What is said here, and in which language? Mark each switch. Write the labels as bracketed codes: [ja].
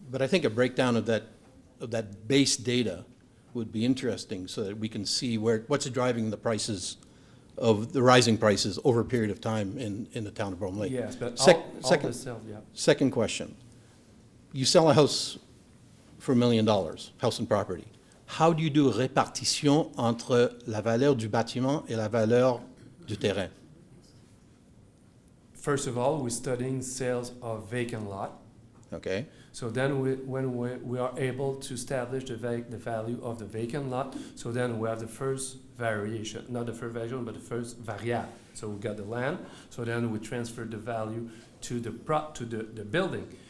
[en] But I think a breakdown of that base data would be interesting so that we can see what's driving the prices of the rising prices over a period of time in the town of Brome Lake. Yes, but all Second, the sales, yeah. second question. You sell a house for $1 million, house and property. How do you do [fr] répartition entre la valeur du bâtiment et la valeur du terrain? [en] First of all, we're studying sales of vacant lot. Okay? So then when we are able to establish the value of the vacant lot, so then we have the first variation, not the first variation, but the first variable. So we got the land, so then we transfer the value to the building.